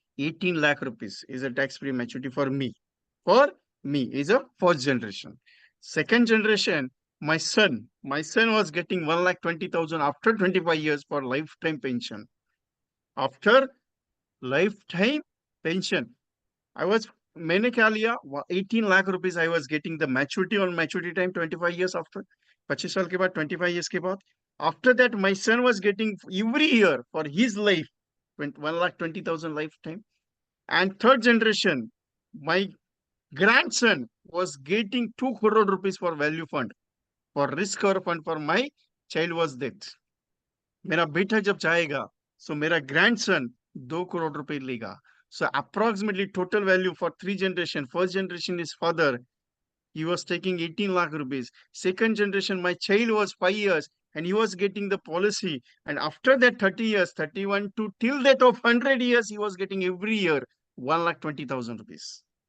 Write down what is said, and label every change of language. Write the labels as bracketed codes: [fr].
[en] 18 lakh rupees is a tax-free maturity for me. For me is a first generation. Second generation, my son was getting 1,20,000 after 25 years for lifetime pension. After lifetime pension, [hi] मैंने क्या लिया? [en] 18 lakh rupees I was getting the maturity on maturity time 25 years after, [hi] 25 साल के बाद, [en] 25 years के बाद। After that my son was getting every year for his life 1,20,000 life time. And third generation, my grandson was getting 2 crore rupees for value fund, for risk cover fund for my child was dead. [hi] मेरा बेटा जब जाएगा सो मेरा grandson 2 crore रुपए लेगा। [en] So approximately total value for 3 generation. First generation is father, he was taking 18 lakh rupees. Second generation, my child was 5 years and he was getting the policy. And after that 30 years, 31 to till that of 100 years, he was getting every year 1,20,000 rupees.